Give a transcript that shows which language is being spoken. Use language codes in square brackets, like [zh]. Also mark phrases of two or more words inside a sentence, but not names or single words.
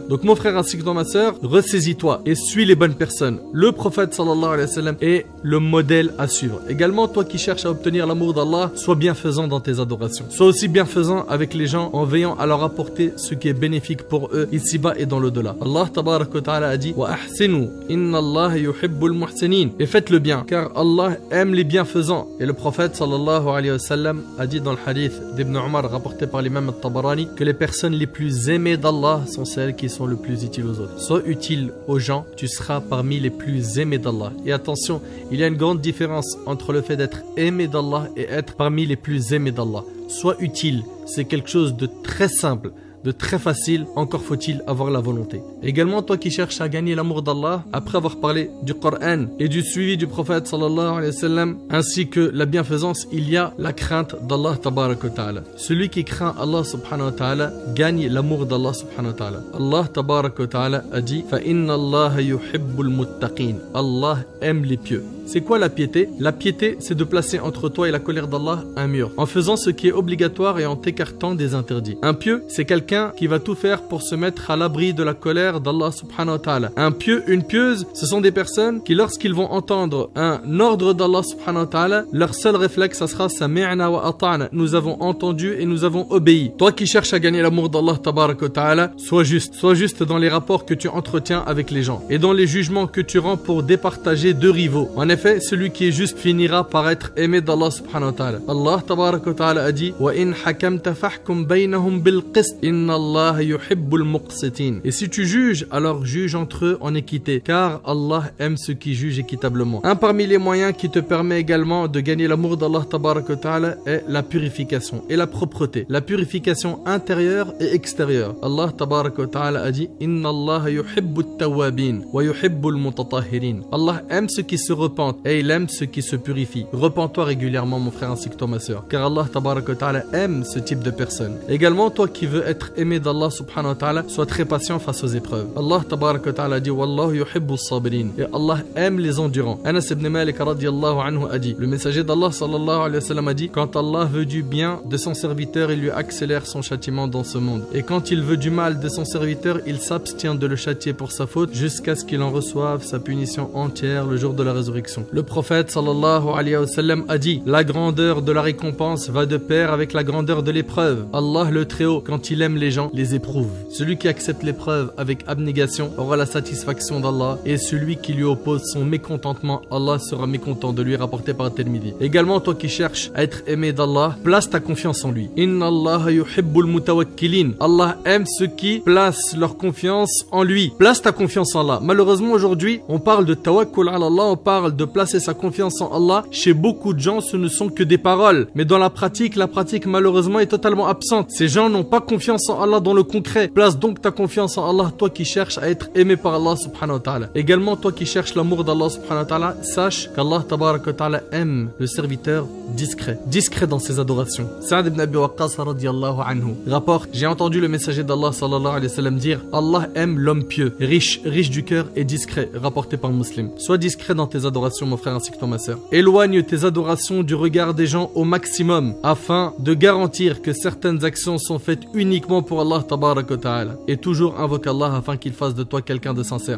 [fr] Donc mon frère ainsi que ma soeur, ressaisis-toi et suis les bonnes personnes. Le prophète [ar] صلى الله عليه وسلم [fr] est le modèle à suivre. Également, toi qui cherches à obtenir l'amour d'Allah, sois bienfaisant dans tes adorations. Sois aussi bienfaisant avec les gens en veillant à leur apporter ce qui est bénéfique pour eux ici-bas et dans l'au-delà. [ar] الله تبارك وتعالى [fr] a dit [ar] وأحسنوا إن الله يحب المحسنين. [fr] Et faites le bien, car Allah aime les bienfaisants. Et le prophète [ar] صلى الله عليه وسلم [fr] a dit dans le hadith d'Ibn Umar rapporté par l'imam al-Tabarani que les personnes les plus aimées d'Allah sont celles qui sont le plus utiles aux autres. Sois utile aux gens, tu seras parmi les plus aimés d'Allah. Et attention, il y a une grande différence entre le fait d'être aimé d'Allah et être parmi les plus aimés d'Allah. Sois utile, c'est quelque chose de très simple, de très facile, encore faut-il avoir la volonté. Également, toi qui cherches à gagner l'amour d'Allah, après avoir parlé du Coran et du suivi du prophète [ar] صلى الله عليه وسلم, [fr] ainsi que la bienfaisance, il y a la crainte d' [ar] الله تبارك وتعالى. [fr] Celui qui craint [ar] الله سبحانه وتعالى [fr] gagne l'amour d' [ar] الله سبحانه وتعالى. الله تبارك وتعالى [fr] a dit « [ar] فإن الله يحب المتقين » [fr] Allah aime les pieux. C'est quoi la piété? La piété, c'est de placer entre toi et la colère d'Allah un mur, en faisant ce qui est obligatoire et en t'écartant des interdits. Un pieux, c'est quelqu'un qui va tout faire pour se mettre à l'abri de la colère d' [ar] الله سبحانه وتعالى. [fr] Un pieux, une pieuse, ce sont des personnes qui, lorsqu'ils vont entendre un ordre d' [ar] الله سبحانه وتعالى, [fr] leur seul réflexe, ça sera [ar] سمعنا وأطعنا. [fr] Nous avons entendu et nous avons obéi. Toi qui cherches à gagner l'amour d' [ar] الله تبارك وتعالى, [fr] sois juste dans les rapports que tu entretiens avec les gens et dans les jugements que tu rends pour départager deux rivaux. En effet, celui qui est juste finira par être aimé d' [ar] الله سبحانه وتعالى. الله تبارك وتعالى [fr] a dit [ar] وإن حكمت فاحكم بينهم بالقسط إن الله يحب المقسطين. [fr] Et si tu juges, alors juge entre eux en équité, car Allah aime ceux qui jugent équitablement. Un parmi les moyens qui te permet également de gagner l'amour d' [ar] الله تبارك وتعالى [fr] est la purification et la propreté, la purification intérieure et extérieure. [ar] الله تبارك وتعالى [fr] a dit [ar] إن الله يحب التوابين ويحب المتطهرين. [fr] Allah aime ceux qui se repentent et il aime ceux qui se purifient. Repens-toi régulièrement mon frère ainsi que toi ma soeur, car [ar] الله تبارك وتعالى [fr] aime ce type de personnes. Également toi qui veux être aimé d' [ar] الله سبحانه وتعالى, [fr] sois très patient face aux épreuves. [ar] الله تبارك وتعالى dit والله يحب الصابرين, [fr] et Allah aime les endurants. Anas ibn Malik [ar] رضي الله عنه [fr] a dit, le messager d'Allah [ar] صلى الله عليه وسلم [fr] a dit, quand Allah veut du bien de son serviteur, il lui accélère son châtiment dans ce monde, et quand il veut du mal de son serviteur, il s'abstient de le châtier pour sa faute jusqu'à ce qu'il en reçoive sa punition entière le jour de la résurrection. Le prophète [ar] صلى الله عليه وسلم [fr] a dit, la grandeur de la récompense va de pair avec la grandeur de l'épreuve. Allah le Très-Haut, quand il aime les gens, les éprouve. Celui qui accepte l'épreuve avec abnégation aura la satisfaction d'Allah, et celui qui lui oppose son mécontentement, Allah sera mécontent de lui, rapporté par Tirmidhi. Également, toi qui cherches à être aimé d'Allah, place ta confiance en lui. [ar] إن الله يحب المتوكلين. [fr] Allah aime ceux qui placent leur confiance en lui. Place ta confiance en Allah. Malheureusement, aujourd'hui, on parle de [ar] توكل على الله, [fr] on parle de placer sa confiance en Allah. Chez beaucoup de gens, ce ne sont que des paroles. Mais dans la pratique malheureusement est totalement absente. Ces gens n'ont pas confiance en Allah dans le concret. Place donc ta confiance en Allah, toi qui cherches à être aimé par [ar] الله سبحانه وتعالى. [fr] Également, toi qui cherches l'amour d' [ar] الله سبحانه وتعالى, [fr] sache qu' [ar] الله تبارك وتعالى [fr] aime le serviteur discret dans ses adorations. Sa'd ibn Abi Waqqas [ar] رضي الله عنه [fr] rapporte, j'ai entendu le messager d'Allah [ar] صلى الله عليه وسلم [fr] dire, Allah aime l'homme pieux, riche du cœur et discret, rapporté par Muslim. Sois discret dans tes adorations mon frère ainsi que toi ma soeur. Éloigne tes adorations du regard des gens au maximum afin de garantir que certaines actions sont faites uniquement pour [ar] الله تبارك وتعالى, [fr] et toujours invoque Allah afin qu'il fasse de toi quelqu'un de sincère.